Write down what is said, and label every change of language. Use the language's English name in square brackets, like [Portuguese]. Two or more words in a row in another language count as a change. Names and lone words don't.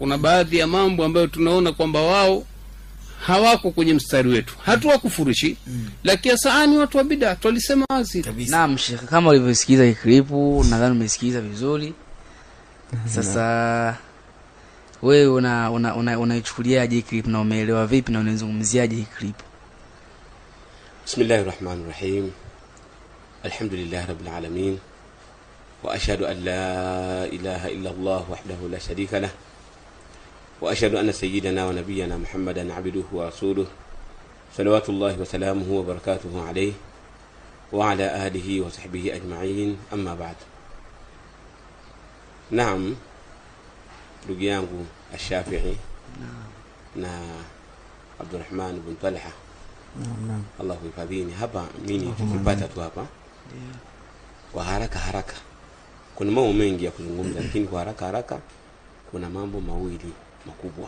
[Swahili] Kuna baadhi ya mambo ambayo tunaona kwamba wao hawako kwenye mstari wetu, hatuwakufurishi, lakini saani watu wa bid'a tulisema wazi kabisa. Naam Sheikh, kama ulivyosikiza hii clip nadhani umesikiza vizuri. Sasa wewe unaichukuliaje hii clip na umeelewa vipi na unazungumziaje hii clip? [Arabic] بسم الله الرحمن الرحيم. الحمد لله رب العالمين. وأشهد أن لا إله إلا الله وحده لا شريك له. وأشهد أن سيدنا ونبينا محمدا عبده ورسوله. صلوات الله وسلامه وبركاته عليه وعلى آله وصحبه أجمعين. أما بعد. [Swahili] Naam, ndugu yangu Ash-Shafi'i na Abdurrahman ibn Talha, [Arabic] الله يحفظني, [Swahili] hapa mimi tukipata tu hapa kwa haraka kuna mambo mengi ya kuzungumza, lakini kwa haraka kuna mambo mawili makubwa.